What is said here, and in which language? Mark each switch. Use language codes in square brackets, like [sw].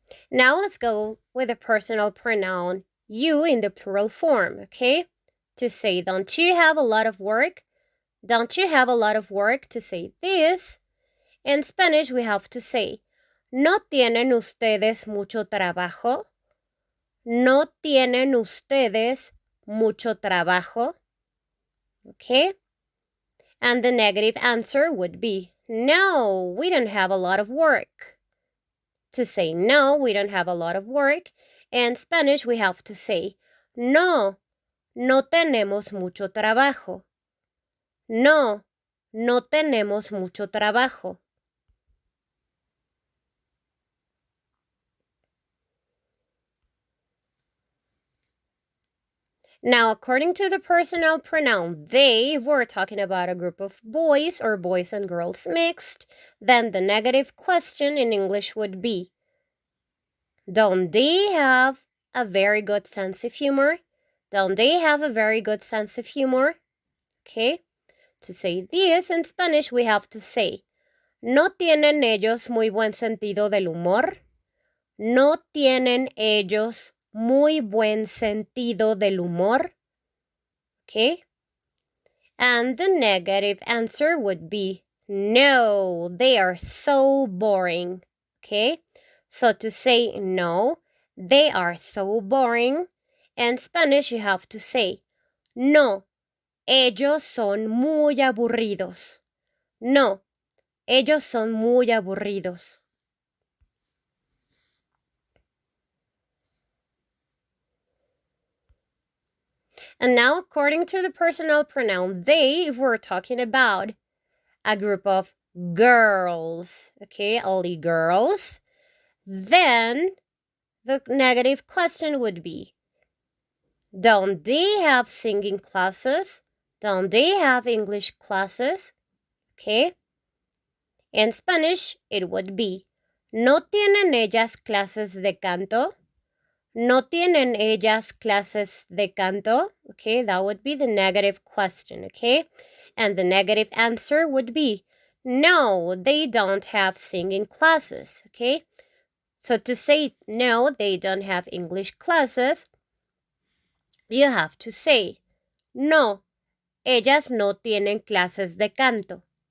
[en] Now let's go with the personal pronoun you in the plural form, okay? To say, don't you have a lot of work? Don't you have a lot of work? To say this, in Spanish we have to say, [es] ¿no tienen ustedes mucho trabajo? ¿No tienen ustedes mucho trabajo? [en] Okay? And the negative answer would be, no, we don't have a lot of work. To say no, we don't have a lot of work. In Spanish, we have to say, [es] no, no tenemos mucho trabajo. No, no tenemos mucho trabajo. [en] Now, according to the personal pronoun they, if we're talking about a group of boys or boys and girls mixed, then the negative question in English would be, don't they have a very good sense of humor? Don't they have a very good sense of humor? Okay? To say this in Spanish, we have to say, [es] ¿no tienen ellos muy buen sentido del humor? ¿No tienen ellos muy buen sentido del humor? [en] Okay? And the negative answer would be, no, they are so boring. Okay? So to say no, they are so boring, in Spanish you have to say, [es] no, ellos son muy aburridos. No, ellos son muy aburridos. [en] And now, according to the personal pronoun they, if we're talking about a group of girls, okay, only girls, then the negative question would be, don't they have singing classes? Don't they have English classes? Okay. In Spanish, it would be, [es] ¿no tienen ellas clases de canto? ¿No tienen ellas clases de canto? [en] Okay, that would be the negative question, okay? And the negative answer would be, no, they don't have singing classes, okay? So to say, no, they don't have English classes, you have to say, [es] no, ellas no tienen clases de canto.